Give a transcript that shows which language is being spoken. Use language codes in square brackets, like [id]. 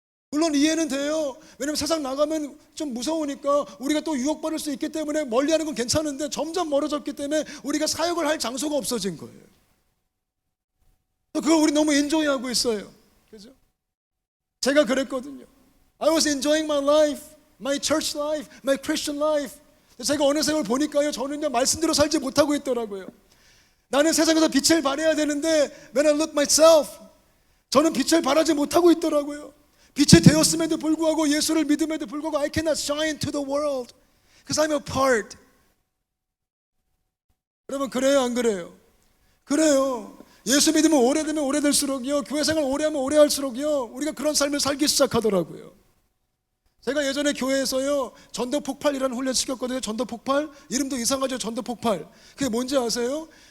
[ko] 물론 이해는 돼요. 왜냐면 세상 나가면 좀 무서우니까 우리가 또 유혹받을 수 있기 때문에 멀리하는 건 괜찮은데 점점 멀어졌기 때문에 우리가 사역을 할 장소가 없어진 거예요. 그걸 우리 너무 엔조이하고 있어요. 그죠? 제가 그랬거든요. [en] I was enjoying my life, my church life, my Christian life. [ko] 제가 어느 세월 보니까요, 저는요 말씀대로 살지 못하고 있더라고요. 나는 세상에서 빛을 발해야 되는데 [en] when I look myself, [ko] 저는 빛을 발하지 못하고 있더라고요. 빛이 되었음에도 불구하고 예수를 믿음에도 불구하고 [en] I cannot shine to the world because I'm apart. [ko] 여러분 그래요 안 그래요? 그래요. 예수 믿으면 오래되면 오래될수록요, 교회 생활 오래하면 오래할수록요, 우리가 그런 삶을 살기 시작하더라고요. 제가 예전에 교회에서요 전도 폭발이라는 훈련 시켰거든요. 전도 폭발, 이름도 이상하죠. 전도 폭발. 그게 뭔지 아세요?